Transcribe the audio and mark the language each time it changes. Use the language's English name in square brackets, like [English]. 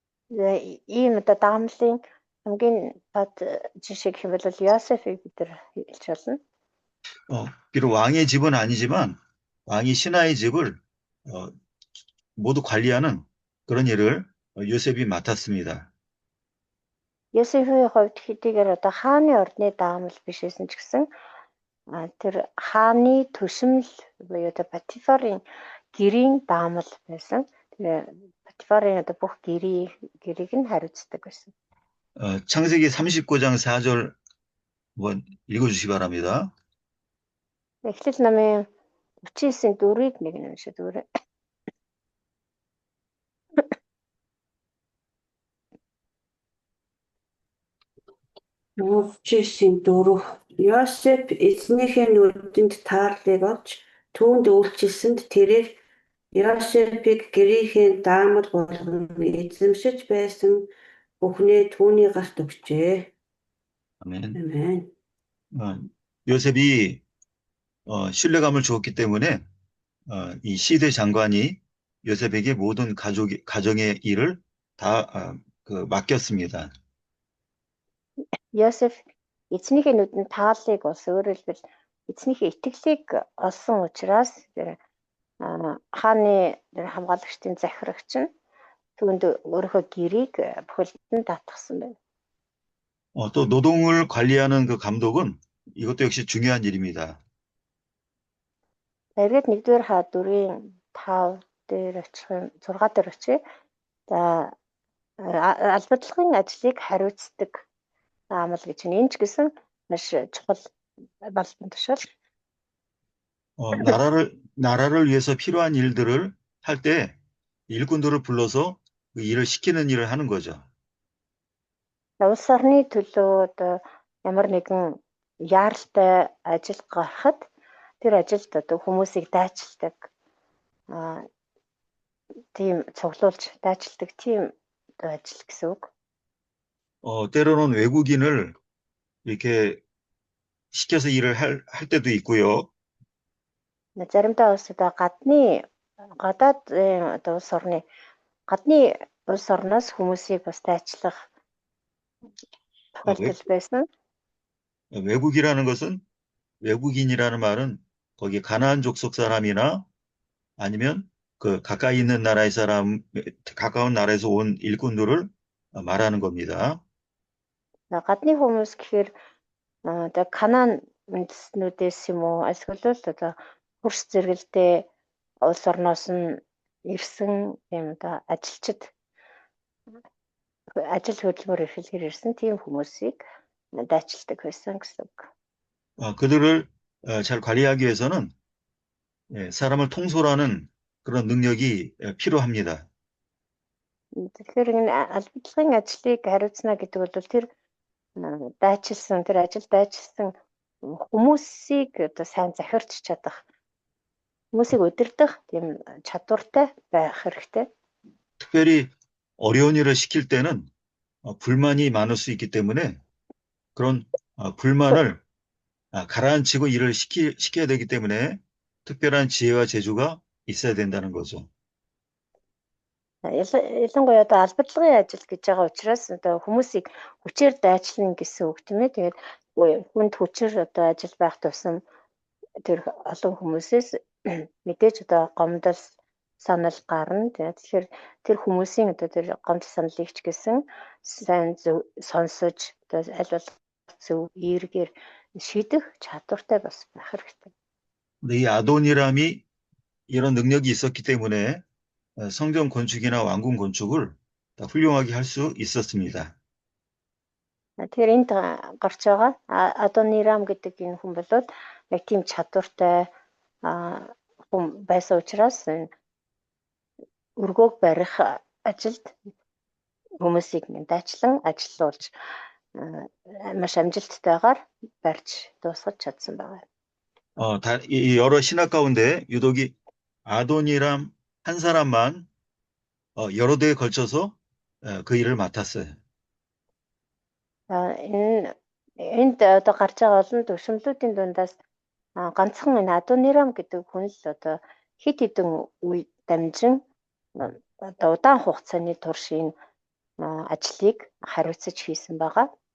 [Mongolian] Ийм одоо даамлын хамгийн бат жишээ гэх юм бол Йосефийг бид нар хэлж болно. [Korean] 비록 왕의 집은 아니지만 왕이 신하의 집을 모두 관리하는 그런 일을 요셉이 맡았습니다. [Mongolian] Йосефийн хувьд хэдийгээр одоо хааны ордны даамал биш байсан ч гэсэн тэр хааны төшмөл буюу одоо Патифарын гэрийн даамал байсан. Тэр Патифарын одоо бүх гэрийг нь хариуцдаг байсан. [Korean] 창세기 39장 4절 한번 읽어주시기 바랍니다. [Mongolian] Эхлэл намын 39-ийн 4-ийг нэг нь уншаад өгөөрэй. Өвчээсийн дөрөв. Йосеф эзнийхээ нүдэнд таарлыг олж түүнд үйлчилсэнд тэрээр Йосефийг гэрийнхээ даамал болгон эзэмшиж байсан бүхнээ түүний гарт өгчээ. [Korean] 아멘. 아멘. 요셉이 신뢰감을 주었기 때문에 이 시대 장관이 요셉에게 모든 가정의 일을 다 맡겼습니다. [Mongolian] Йосеф эзнийхээ нүдэнд тааллыг олс өөрөөр хэлбэл эзнийхээ итгэлийг олсон учраас тэр хааны хамгаалагчдын захирагч нь түүнд өөрийнхөө гэрийг бүхэлдэн татгсан байна. [Korean] 또 노동을 관리하는 그 감독은 이것도 역시 중요한 일입니다. [Mongolian] Эргээд 1-р ха 4-ийн 5 дээр очих юм 6 дээр очие. За албадлагын ажлыг хариуцдаг даамал гэж энэ ч гэсэн маш чухал албан тушаал. [Korean] 나라를 위해서 필요한 일들을 할 때 일꾼들을 불러서 그 일을 시키는 일을 하는 거죠. [Mongolian] Улс орны төлөө одоо ямар нэгэн яаралтай ажил гарахад тэр ажилд одоо хүмүүсийг дайчилдаг тийм цуглуулж дайчилдаг тийм одоо ажил гэсэн үг. [Korean] 때로는 외국인을 이렇게 시켜서 일을 할 때도 있고요. [Mongolian] Заримдаа бас одоо гадаад одоо гадны улс орноос хүмүүсийг бас дайчлах тохиолдол байсан. [Korean] 외국이라는 것은 외국인이라는 말은 거기 가나안 족속 사람이나 아니면 그 가까이 있는 나라의 가까운 나라에서 온 일꾼들을 말하는 겁니다. [Mongolian] Гадны хүмүүс гэхээр одоо Канаан үндэстнүүдээс юм уу эсвэл л одоо хөрс зэрэгэлдээ улс орноос нь ирсэн юм одоо ажилчид ажил хөдөлмөр эрхлэхээр ирсэн тийм хүмүүсийг дайчилдаг байсан гэсэн үг. [Korean] 그들을 잘 관리하기 위해서는 사람을 통솔하는 그런 능력이 필요합니다. [Mongolian] Тэгэхээр энэ албадлагын ажлыг хариуцна гэдэг бол тэр дайчилсан тэр ажил дайчилсан хүмүүсийг одоо сайн захирч чадах хүмүүсийг удирдах тийм чадвартай байх хэрэгтэй. [Korean] 특별히 어려운 일을 시킬 때는 불만이 많을 수 있기 때문에 그런 불만을 가라앉히고 일을 시켜야 되기 때문에 특별한 지혜와 재주가 있어야 된다는 거죠. [Mongolian] Ялангуяа одоо албадлагын ажил гэж байгаа учраас одоо хүмүүсийг хүчээр дайчлана гэсэн үг тийм ээ. Тэгээд хүнд хүчээр одоо ажил байх тусам тэр олон хүмүүсээс мэдээж одоо гомдол санал гарна. Тэгэхээр тэр хүмүүсийн одоо тэр гомдол саналыг ч гэсэн сайн сонсож одоо аль болох зөв эергээр шийдэх чадвартай бас байх хэрэгтэй. [Korean] 근데 이 아도니람이 이런 능력이 있었기 때문에 성전 건축이나 왕궁 건축을 다 훌륭하게 할 수 있었습니다. [Mongolian] Тэгэхээр энд гарч байгаа Адонирам гэдэг энэ хүн болоод яг тийм чадвартай хүн байсан учраас өргөөг барих ажилд хүмүүсийг дайчлан ажилуулж маш амжилттайгаар барьж дуусгаж чадсан байгаа. [Korean] 이 여러 신하 가운데 유독이 아도니람 한 사람만 여러 대에 걸쳐서 그 일을 맡았어요. [Mongolian] Энд одоо гарч байгаа олон төвшмлүүдийн дундаас ганцхан энэ Адонирам гэдэг хүн л одоо хэд хэдэн үе дамжин одоо удаан хугацааны турш энэ ажлыг хариуцаж хийсэн байгаа.